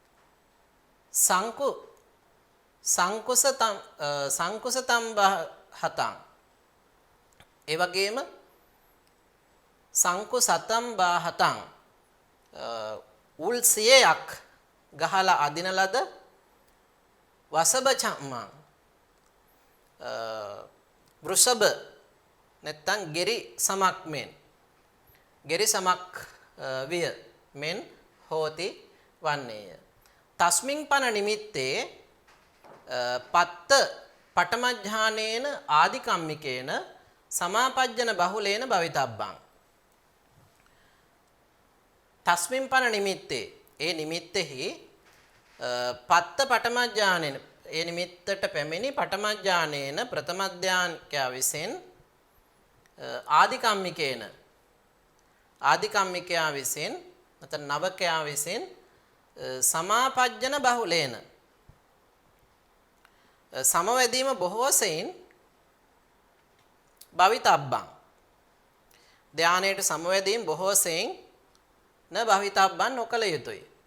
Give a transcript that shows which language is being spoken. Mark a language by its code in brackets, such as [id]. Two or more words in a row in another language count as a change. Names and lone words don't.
[pi] සංකුසතම් හතං [si] ඒ වගේම [pi] සංකුසතම් බාහතං [si] උල් සියයක් ගහලා අදින ලද [pi] වසබ චම්මං [si] වෘෂභ නැත්තම් ගෙරි සමක් විය මෙන් හෝති වන්නේය. [pi] තස්මින් පන නිමිත්තේ පත්ත පටමඥානේන ආදිකම්මිකේන සමාපජ්ජන බහුලේන භවිතබ්බං. තස්මින් පන නිමිත්තේ [si] ඒ නිමිත්තෙහි [pi] පත්ත පඨමඥානෙන [si] ඒ නිමිත්තට පැමිණි පඨමඥානේන ප්‍රථමඥානිකයා විසින් ආදිකම්මිකයා විසින් නැත්නම් නවකයා විසින් [pi] සමාපජ්ජන බහුලේන [si] සමවැදීම බොහෝ සෙයින් භවිතබ්බං ධානයට සමවැදීම බොහෝ සෙයින් [pi] න භවිතබ්බං [si] නොකල යුතුය.